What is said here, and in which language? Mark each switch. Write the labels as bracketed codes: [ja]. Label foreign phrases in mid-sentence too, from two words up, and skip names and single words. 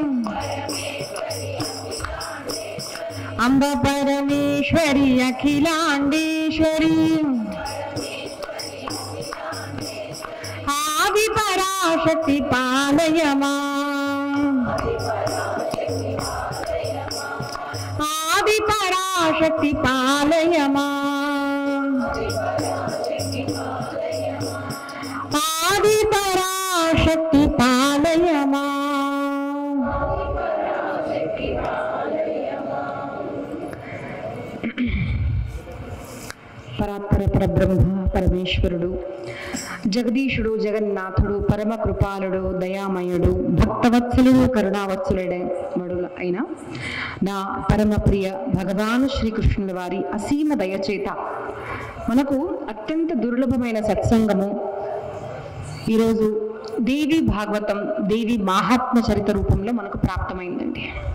[sa] अम्ब परमेश्वरी अखिलांडेश्वरी आदि पराशक्ति पालय मां आदि पराशक्ति पालय मां आदि पराशक्ति पालय मां [te] పరాత్పర పరబ్రహ్మ పరమేశ్వరుడు జగదీశుడు జగన్నాథుడు పరమ కృపాలుడు దయామయుడు భక్తవత్సలుడు కరుణావత్సలుడే వడుల అయిన నా పరమ ప్రియ భగవాను శ్రీకృష్ణుల వారి అసీమ దయచేత మనకు అత్యంత దుర్లభమైన సత్సంగము ఈరోజు దేవి భాగవతం దేవి మహాత్మ చరిత రూపంలో మనకు ప్రాప్తమైందండి.